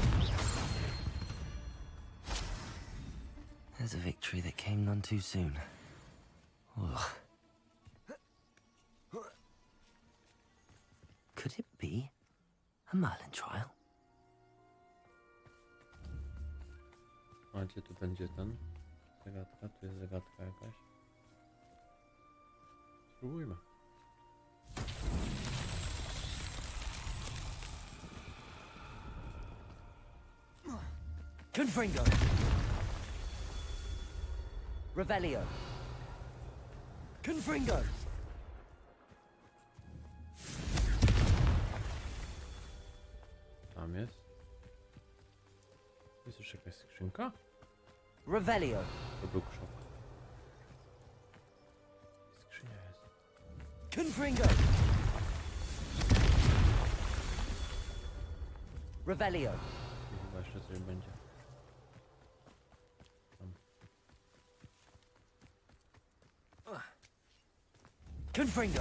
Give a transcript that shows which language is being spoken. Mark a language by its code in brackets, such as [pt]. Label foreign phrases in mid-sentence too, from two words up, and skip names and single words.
[en] There's a victory that came none too soon. Ugh. Could it be a Merlin trial? [pl] A gdzie tu będzie ten? Zagadka, tu jest zagadka jakaś. Spróbujmy. Confringo! Revelio! Confringo! Tam jest. Jest już jakaś skrzynka? Revelio! To był krzok. Skrzynia jest. Confringo! Revelio! I chyba jeszcze coś będzie. Tam. Confringo!